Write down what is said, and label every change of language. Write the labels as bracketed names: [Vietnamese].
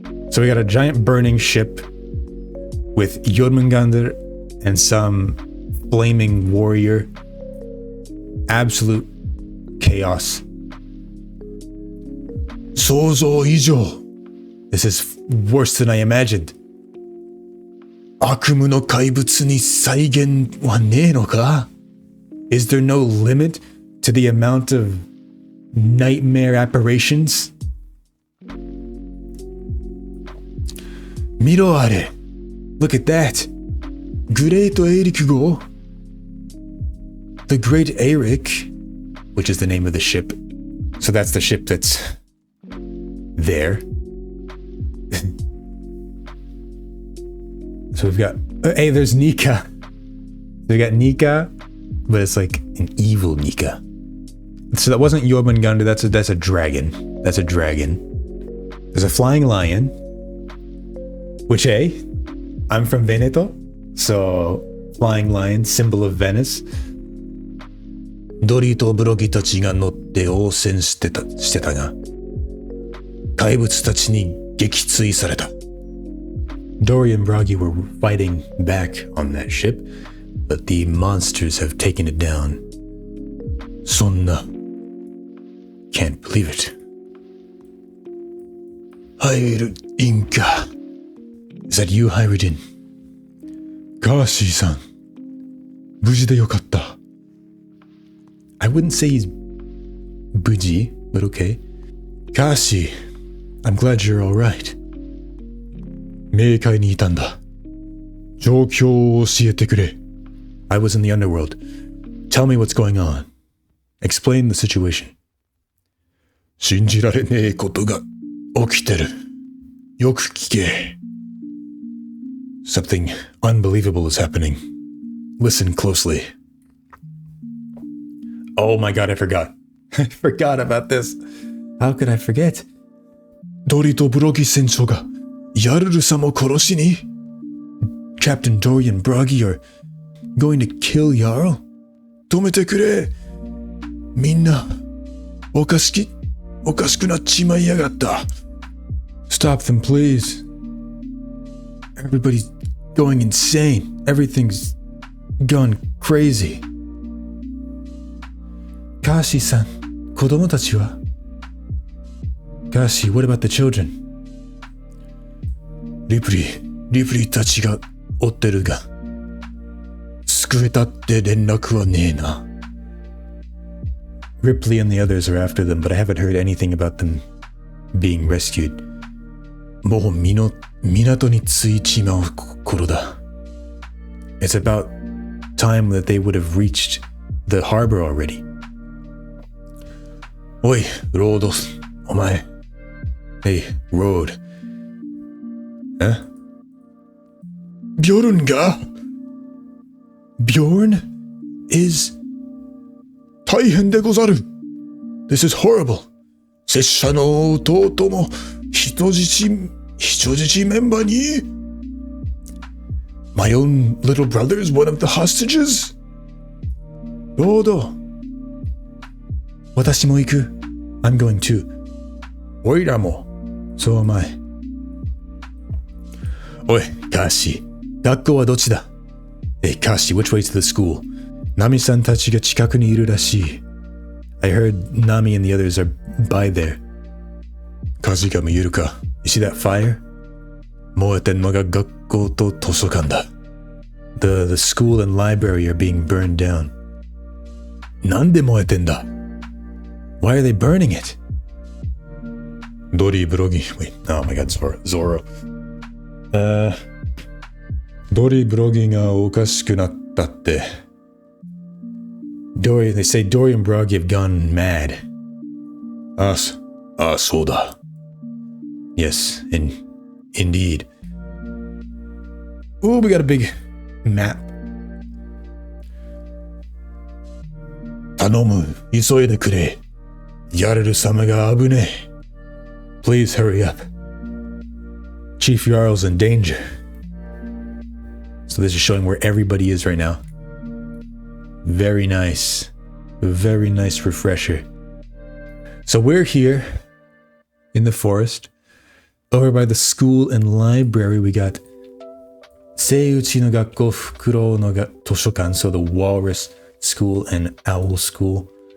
[English] So we got a giant burning ship with Jormungandr and some flaming warrior. Absolute chaos. [Japanese] 想像以上. [English] This is worse than I imagined. [Japanese] 悪夢の怪物に再現はねえのか? [English] Is there no limit to the amount of nightmare apparitions? [Japanese] 見ろあれ. [English] Look at that. Great Eric号? The Great Eric, which is the name of the ship. So that's the ship that's there. So we've got, hey, there's Nika. So we got Nika, but it's like an evil Nika. So that wasn't Jormungandr, that's a dragon. That's a dragon. There's a flying lion, which, hey, I'm from Veneto, so flying lion, symbol of Venice. [Japanese] ドリとブロギたちが乗って応戦してたが、怪物たちに撃墜された。 [English] Dory and Bragi were fighting back on that ship, but the monsters have taken it down. [Japanese] そんな [English] Can't believe it. ハイルインカ Is that you, Hyridin? [Japanese] ガーシーさん、無事でよかった。 [English] I wouldn't say he's bougie, but okay. Kashi, I'm glad you're alright. [Japanese] 冥界にいたんだ。状況を教えてくれ。 [English] I was in the underworld. Tell me what's going on. Explain the situation. [Japanese] 信じられねえことが起きてる。よく聞け。 [English] Something unbelievable is happening. Listen closely. Oh my god, I forgot. I forgot about this. How could I forget? [Japanese] ドリとブロギ船長がヤルル様を殺しに [English] Captain Dory and Bragi are going to kill Jarl? [Japanese] 止めてくれ。みんなおかしくなっちまいやがった。 [English] Stop them, please. Everybody's going insane. Everything's gone crazy. Kashi-san, [Japanese] 子供たちは [English] Kashi, what about the children? [Japanese] リプリーたちが追ってるが、救えたって連絡はねえな。 [English] Ripley and the others are after them, but I haven't heard anything about them being rescued. [Japanese] もう港に着いちまう頃だ。 [English] It's about time that they would have reached the harbor already. [Japanese] おい、ロード、お前。 [English] Hey, Road. [Japanese] ビョルンが [English] Bjorn is [Japanese] 大変でござる。 [English] This is horrible. [Japanese] 拙者の弟も人質メンバーに [English] My own little brother is one of the hostages. [Japanese] ロード。私も行く。 [English] I'm going too. [Japanese] おいらも。そう [English] am I. [Japanese] おい、カーシー。学校はどっちだ [English] Hey, Kashi, which way to the school? [Japanese] Nami-san たちが近くにいるらしい。 [English] I heard Nami and the others are by there. [Japanese] 火事が見えるか [English] You see that fire? [Japanese] 燃えてんのが学校と図書館だ。 [English] The school and library are being burned down. [Japanese] なんで燃えてんだ [English] Why are they burning it? ドリーブロギ Wait, oh my god, Zoro. [Japanese] ドリーブロギがおかしくなったって。 [English] They say Dory and Bragi have gone mad. [Japanese] そうだ。 [English] Yes, indeed. Oh, we got a big map. [Japanese] 頼む、急いでくれ。ヤルル様が危ねえ。 [English] Please hurry up. Chief Jarl's in danger. So this is showing where everybody is right now. Very nice. Very nice refresher. So we're here in the forest. Over by the school and library, we got Seiuchi no Gakko Fukuro no Toshokan, so the walrus school and owl school.